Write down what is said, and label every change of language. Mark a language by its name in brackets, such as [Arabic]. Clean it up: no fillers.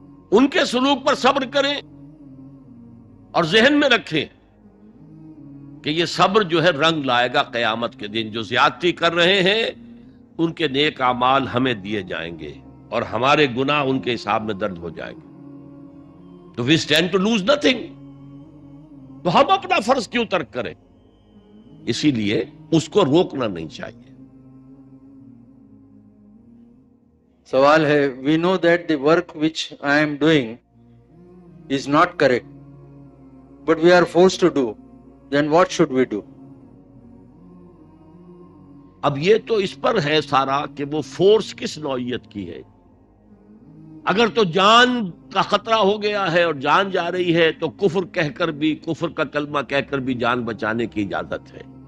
[Urdu] ان کے سلوک پر صبر کریں اور ذہن میں رکھیں کہ یہ صبر جو ہے رنگ لائے گا قیامت کے دن۔ جو زیادتی کر رہے ہیں ان کے نیک اعمال ہمیں دیے جائیں گے اور ہمارے گناہ ان کے حساب میں درج ہو جائیں گے۔ تو [English] we stand to lose nothing۔ [Urdu] تو ہم اپنا فرض کیوں ترک کریں؟ اسی لیے اس کو روکنا نہیں چاہیے۔ سوال ہے، [English] we know that the work which I am doing is not correct, but we are forced to do, then what should we do? [Urdu] اب یہ تو اس پر ہے سارا کہ وہ فورس کس نوعیت کی ہے۔ اگر تو جان کا خطرہ ہو گیا ہے اور جان جا رہی ہے تو کفر کہہ کر بھی، کفر کا کلمہ کہہ کر بھی جان بچانے کی اجازت ہے۔